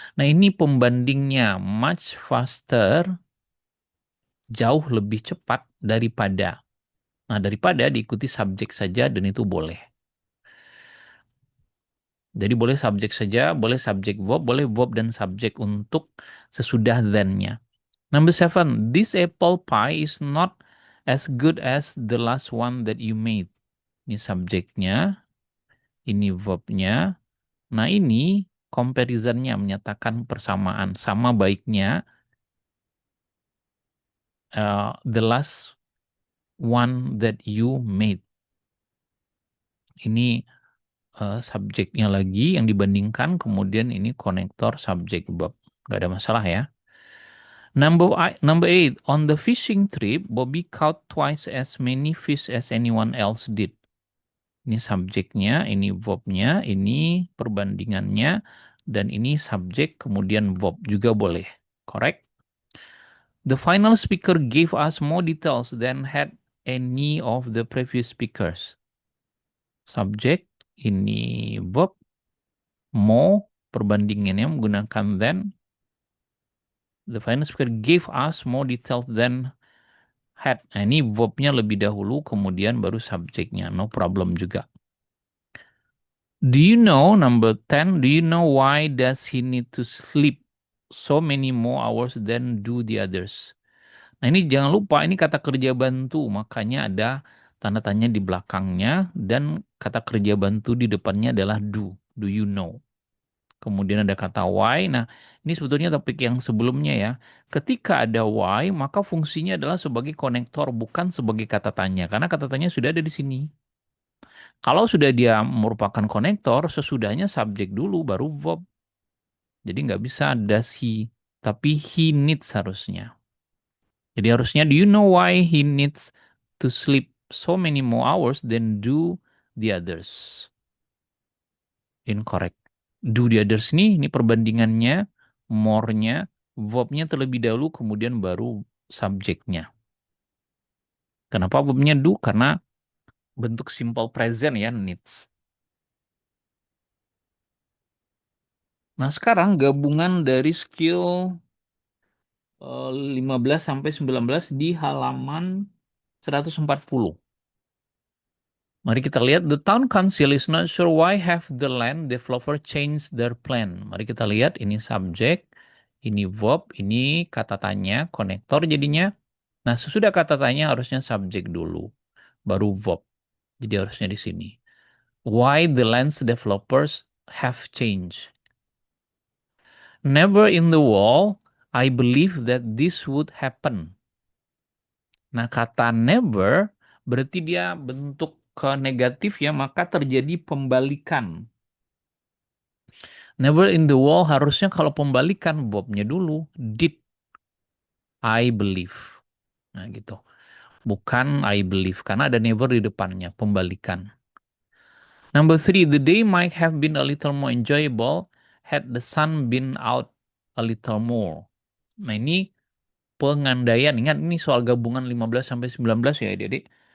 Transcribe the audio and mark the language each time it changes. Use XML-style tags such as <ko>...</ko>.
<id>Nah, ini pembandingnya</id> <en>much faster,</en> <id>jauh lebih cepat daripada. Nah, daripada diikuti subjek saja dan itu boleh. Jadi boleh subjek saja, boleh subjek verb, boleh verb dan subjek untuk sesudah than-nya.</id> <en>Number 7, this apple pie is not as good as the last one that you made.</en> <id>Ini subjeknya, ini verbnya. Nah, ini comparisonnya menyatakan persamaan. Sama baiknya</id> <en>the last one that you made.</en> <id>Ini subjeknya lagi yang dibandingkan, kemudian ini konektor subjek verb. Gak ada masalah ya.</id> <en>Number 8, on the fishing trip, Bobby caught twice as many fish as anyone else did.</en> <id>Ini subjeknya, ini verbnya, ini perbandingannya, dan ini subjek kemudian verb juga boleh.</id> <en>Correct? The final speaker gave us more details than had any of the previous speakers.</en> <id>Subjek, ini verb, more, perbandingannya menggunakan than.</id> <en>The final speaker gave us more details than had.</en> <id>Nah, ini verbnya lebih dahulu, kemudian baru subjeknya.</id> <en>No problem juga. Do you know, number 10, do you know why does he need to sleep so many more hours than do the others?</en> <id>Nah, ini jangan lupa, ini kata kerja bantu, makanya ada tanda tanya di belakangnya, dan kata kerja bantu di depannya adalah do.</id> <en>Do you know?</en> <id>Kemudian ada kata why. Nah, ini sebetulnya topik yang sebelumnya ya. Ketika ada why, maka fungsinya adalah sebagai konektor, bukan sebagai kata tanya. Karena kata tanya sudah ada di sini. Kalau sudah dia merupakan konektor, sesudahnya subjek dulu, baru verb. Jadi nggak bisa</id> <en>does he,</en> <id>tapi</id> <en>he needs</en> <id>harusnya. Jadi harusnya,</id> <en>do you know why he needs to sleep so many more hours than do the others? Incorrect. Do the others</en> <id>ini perbandingannya, more-nya, verbnya terlebih dahulu, kemudian baru subjeknya. Kenapa verbnya do? Karena bentuk simple present ya, needs. Nah, sekarang gabungan dari skill 15 sampai 19 di halaman 140. Mari kita lihat,</id> <en>the town council is not sure why have the land developer changed their plan.</en> <id>Mari kita lihat, ini subjek, ini verb, ini kata tanya, konektor jadinya. Nah, sesudah kata tanya harusnya subjek dulu, baru verb. Jadi harusnya di sini.</id> <en>Why the land's developers have changed. Never in the world I believe that this would happen.</en> <id>Nah, kata never berarti dia bentuk ke negatif ya, maka terjadi pembalikan.</id> <en>Never in the world</en> <id>harusnya kalau pembalikan verbnya dulu,</id> <en>did I believe.</en> <id>Nah, gitu. Bukan</id> <en>I believe,</en> <id>karena ada never di depannya, pembalikan.</id> <en>Number 3, the day might have been a little more enjoyable had the sun been out a little more.</en> <id>Nah, ini pengandaian. Ingat, ini soal gabungan 15 sampai 19 ya, adik-adik.</id>